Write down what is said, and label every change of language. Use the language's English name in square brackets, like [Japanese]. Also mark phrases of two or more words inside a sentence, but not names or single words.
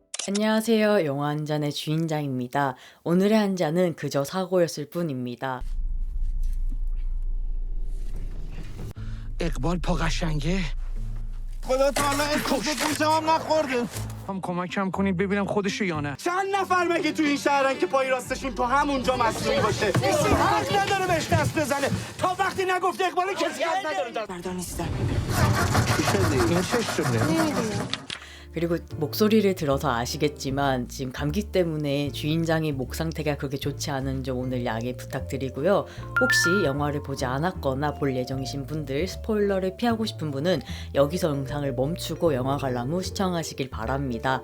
[Korean] 안녕하세요. 영화 한 잔의 주인장입니다. 오늘의 한 잔은 그저 사고였을 뿐입니다. [Persian] اقبال پا قشنگه خدا تا حالا اسم گوشم هم نخورده. هم کمکم کنید ببینم خودشو یا نه. چند نفر مگه تو این شهرن که پای راستشون تو همونجا مصنوعی باشه؟ کسی حق نداره بهش دست بزنه تا وقتی نگفته اقبال کسی حق نداره دست بردار نیستم. این چه شده؟ [Korean] 그리고 목소리를 들어서 아시겠지만 지금 감기 때문에 주인장의 목 상태가 그렇게 좋지 않은 점 오늘 양해 부탁드리고요. 혹시 영화를 보지 않았거나 볼 예정이신 분들, 스포일러를 피하고 싶은 분은 여기서 영상을 멈추고 영화 관람 후 시청하시길 바랍니다.